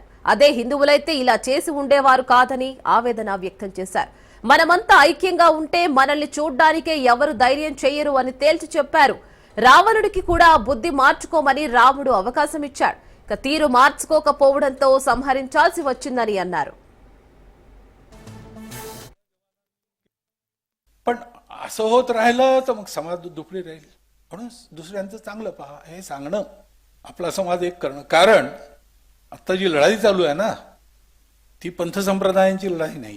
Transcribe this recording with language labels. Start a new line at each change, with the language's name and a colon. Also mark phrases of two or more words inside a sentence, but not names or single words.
Telugu: అదే హిందువులైతే ఇలా చేసి ఉండేవారు కాదని ఆవేదన వ్యక్తం చేశారు. మనమంతా ఐక్యంగా ఉంటే మనల్ని చూడ్డానికే ఎవరు ధైర్యం చేయరు అని తేల్చి చెప్పారు. రావణుడికి కూడా బుద్ధి మార్చుకోమని రాముడు అవకాశం ఇచ్చాడు. ఇక తీరు మార్చుకోకపోవడంతో సంహరించాల్సి వచ్చిందని అన్నారు.
Marathi: पण असं होत राहिलं तर मग समाज दुपडी राहील. म्हणून दुसऱ्यांचं चांगलं पहा हे सांगणं, आपला समाज एक करणं. कारण आता जी लढाई चालू आहे ना, ती पंथ संप्रदायांची लढाई नाही.